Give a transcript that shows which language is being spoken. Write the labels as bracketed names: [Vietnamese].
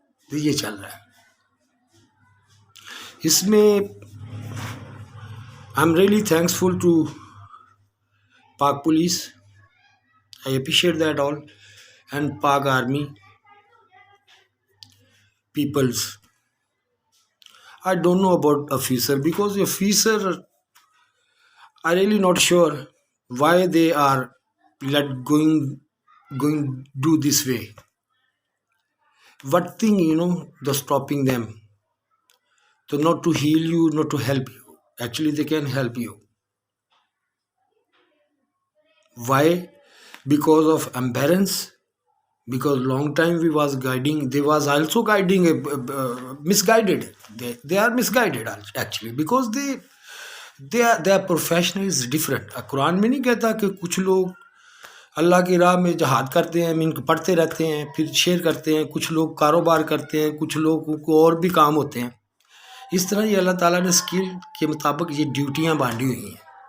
[Urdu] یہ چل رہا ہے۔ اس میں [English] I am really thankful to Pak police, I appreciate that all, and Pak army peoples. I don't know about officer, because the officer are really not sure why they are going do this way. What thing, the stopping them? So not to heal you, not to help you. Actually, they can help you. Why? Because of embarrassment. Because long time we was guiding, they was also guiding, misguided. They are misguided actually, because their profession is different. [Urdu] قرآن میں نہیں کہتا کہ کچھ لوگ اللہ کی راہ میں جہاد کرتے ہیں، پڑھتے رہتے ہیں، پھر شیئر کرتے ہیں، کچھ لوگ کاروبار کرتے ہیں، کچھ لوگوں کو اور بھی کام ہوتے ہیں. اس طرح یہ اللہ تعالیٰ نے اسکل کے مطابق یہ ڈیوٹیاں بانٹی ہوئی ہیں.